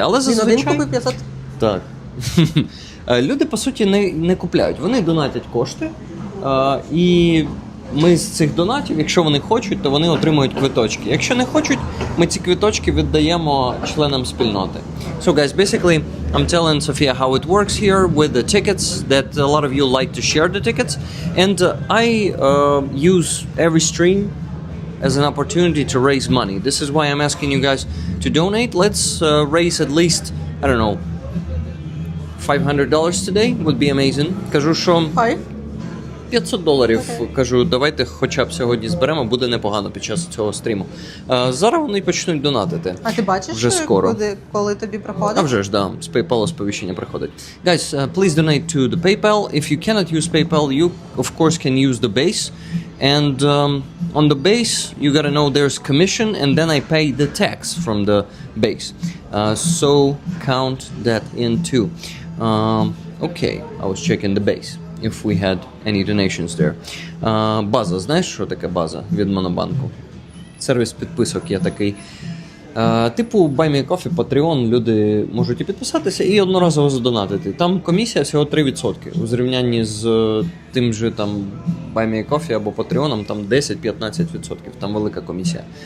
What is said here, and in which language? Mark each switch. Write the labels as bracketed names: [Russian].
[Ukrainian] Але Він один зазвичай... купив 500? Так. Люди, по суті, не купляють. Вони донатять кошти, і ми з цих донатів, якщо вони хочуть, то вони отримують квиточки. Якщо не хочуть, ми ці квиточки віддаємо членам спільноти. [English] So guys, basically, I'm telling Sofia how it works here with the tickets, that a lot of you like to share the tickets. And I use every stream as an opportunity to raise money. This is why I'm asking you guys to donate. Let's raise at least, I don't know, $500 today would be amazing. [Ukrainian] Кажу, що Хай. $500. Кажу, давайте хоча б сьогодні зберемо, буде непогано під час цього стріму. Зараз вони почнуть донатити. А ти бачиш, вже скоро. коли тобі приходить? А вже ж, да, з PayPal сповіщення приходить. [English] Guys, please donate to the PayPal. If you cannot use PayPal, you of course can use the base. And on the base, you gotta know there's commission, and then I pay the tax from the base. So count that in too. Okay, I was checking the base. If we had any donations there. [Ukrainian] База. Знаєш, що таке база від Монобанку? Сервіс підписок є такий. Типу Buy Me a Coffee, Patreon, люди можуть і підписатися і одноразово задонатити. Там комісія всього 3%. У зрівнянні з тим же там Buy Me a Coffee або Patreon, там 10-15%. Там велика комісія.